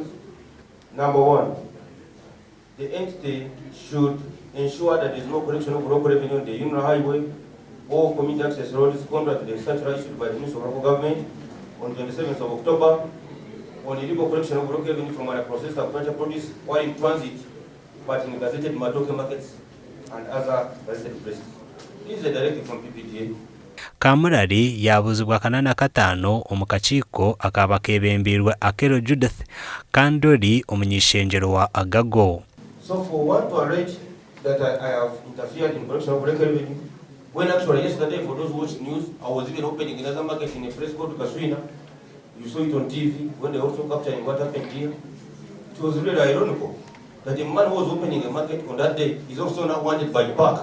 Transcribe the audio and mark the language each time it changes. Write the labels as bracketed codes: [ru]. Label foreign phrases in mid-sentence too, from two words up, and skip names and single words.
[en] Number 1, the entity should ensure that there is no collection of local revenue on the Union Highway or community access roads contrary to the circular issued by the Ministry of Local Government on 27th of October on illegal collection of local revenue from unprocessed agricultural produce while in transit, but in gazetted Madoke markets and other gazetted places. This is a directive from PPDA. [nyn] Kamurari yabuzibwa kana na kataano omu kakiiko akaba kebembirwe Akero Judith Kandori omunyishenjero wa Agago. [en] So for one to allege that I have interfered in collection of local revenue, when actually yesterday, for those who watched news, I was even opening another market in a place called Kaswina. You saw it on TV when they also capturing what happened here. It was really ironical that the man who was opening a market on that day is also now wanted by PAC.